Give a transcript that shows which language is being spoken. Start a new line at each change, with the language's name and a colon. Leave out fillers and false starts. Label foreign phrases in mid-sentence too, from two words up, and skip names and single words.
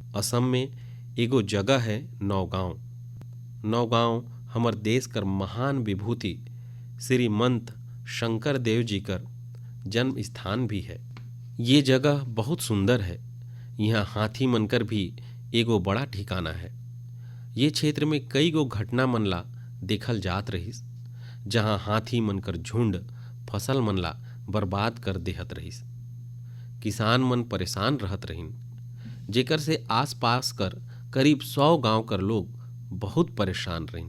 Sadri: असम में एगो जगह है नौगांव। नौगांव हमर देश कर महान विभूति श्रीमंत शंकर देव जी कर जन्म स्थान भी है। ये जगह बहुत सुंदर है। यहाँ हाथी मनकर भी एगो बड़ा ठिकाना है। ये क्षेत्र में कई गो घटना मन ला देखल जात रहिस, जहाँ हाथी मनकर झुंड फसल मन ला बर्बाद कर देहत रहिस। किसान मन परेशान रहत रहिन, जेकर से आसपास कर करीब 100 गांव कर लोग बहुत परेशान रहिन।